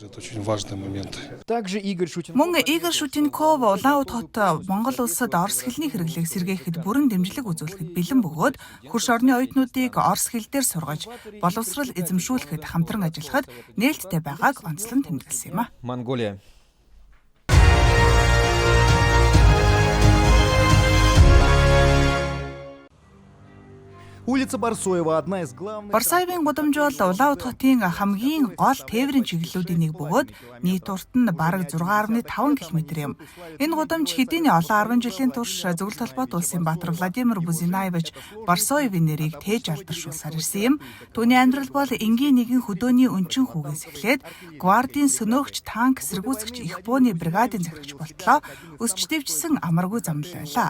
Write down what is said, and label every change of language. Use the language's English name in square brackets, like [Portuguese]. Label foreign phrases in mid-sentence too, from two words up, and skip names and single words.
[Mongolian] Мөн Игорь Шутенков Улаан уд хот Монгол улсад орос хэлний хэрэглээг сэргээхэд бүрэн дэмжлэг үзүүлэхэд бэлэн бөгөөд хөрш орны оюутнуудыг орос хэл дээр сургаж боловсрол эзэмшүүлэхэд хамтран ажиллахад нээлттэй байгааг онцлон тэмдэглэсэн юм а. [Russian] Улица Барсоева одна из главных. [Mongolian] Барсаевын гудамж бол Улаан уд хотын хамгийн гол тээврийн чиглэлүүдийн нэг бөгөөд нийт урт нь бараг 6.5 км юм. Энэ гудамж хэдийн олон 10 жилийн турш зөвлөлт холбоот улсын баатар Владимир Бузинаевич Барсоевын нэрийг тээж алдаршуулсаар ирсэн юм. Түүний амьдрал бол энгийн нэгэн хөдөөний өнчин хүүгээс эхлээд гвардийн сөнөөгч, танк, эсэргүүцэгч их бууны бригадын захирагч болтлоо өсч дэвжсэн амаргүй зам байлаа.